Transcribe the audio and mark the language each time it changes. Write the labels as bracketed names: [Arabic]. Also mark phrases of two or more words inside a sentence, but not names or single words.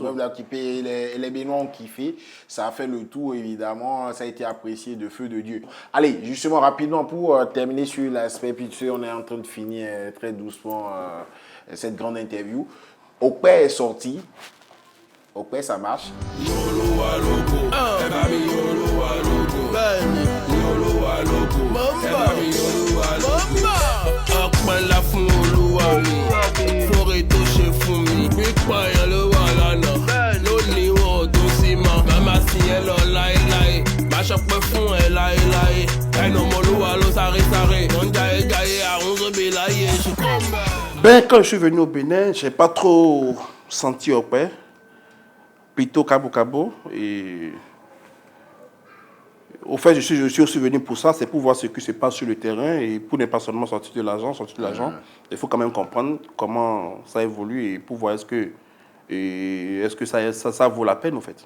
[French] Nous, on a kiffé, les Béninois ont kiffé. Ça a fait le tour, évidemment. Ça a été apprécié de feu de Dieu. Allez, justement, rapidement, pour terminer sur l'aspect, puis tu sais, on est en train de finir très doucement cette grande interview. Okpè est sorti. Okpè, ça marche. [Yoruba] Yolo wa logo, eba mi yolo wa logo. Bẹ́ẹ̀ni, yolo wa logo, eba mi yolo wa logo. Ọpẹ́ la fún Olúwa mi, fúnre tó ṣe fún mi. Pípa èèyàn ló wà lánàá, lónìí wọn ò dún sí mọ́. Màmá sì yẹn lọ láéláé, má ṣọpẹ́ fún ẹ láéláé. Ẹnu ọmọ Olúwa ló sáré, wọ́n ń jayé àrùn sóbì láyé ṣùkọ́. [French] Ben, quand je suis venu au Bénin, je n'ai pas trop senti Okpè. Plutôt Cabo Cabo. Et au fait, je suis aussi venu pour ça, c'est pour voir ce qui se passe sur le terrain et pour ne pas seulement sortir de l'argent. Il faut quand même comprendre comment ça évolue et pour voir est-ce que ça vaut la peine, en fait.